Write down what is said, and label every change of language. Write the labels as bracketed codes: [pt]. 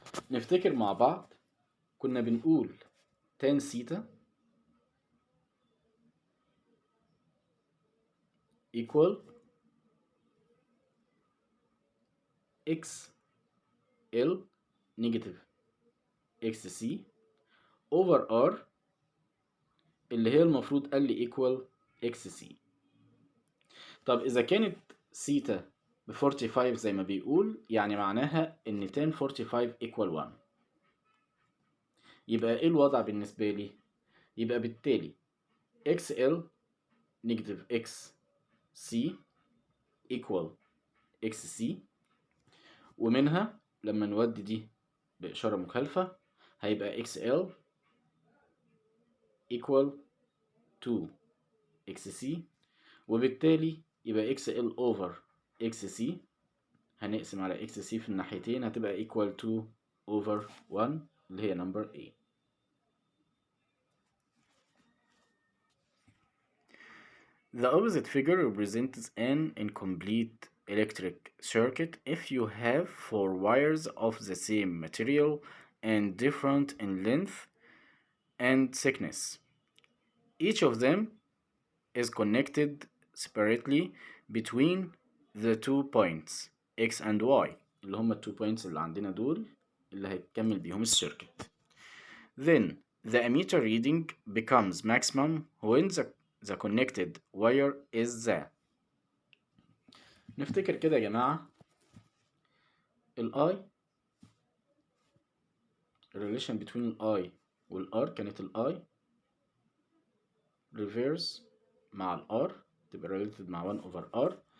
[ar] نفتكر مع بعض كنا بنقول [en] tan theta equal XL negative XC over R [ar] اللي هي المفروض قال لي equal XC. طب إذا كانت سيتا ب 45 زي ما بيقول، يعني معناها إن tan 45 equal 1. يبقى إيه الوضع بالنسبة لي؟ يبقى بالتالي XL negative XC equal XC، ومنها لما نودي دي بإشارة مخالفة هيبقى XL [en] equal to XC، [ar] وبالتالي يبقى [en] XL over XC هنقسم على XC في الناحيتين هتبقى equal to over 1 اللي هي number A. The opposite figure represents an incomplete electric circuit if you have 4 wires of the same material and different in length and thickness. Each of them is connected separately between the 2 points X and Y [ar] اللي هما ال 2 points اللي عندنا دول اللي هيكمل بيهم السيركت. [en] Then the ammeter reading becomes maximum when the connected wire is the. [ar] نفتكر كده يا جماعة ال I [en] relation between [ar] ال I وال R كانت ال I reverse مع ال R تبقى related مع 1 over R.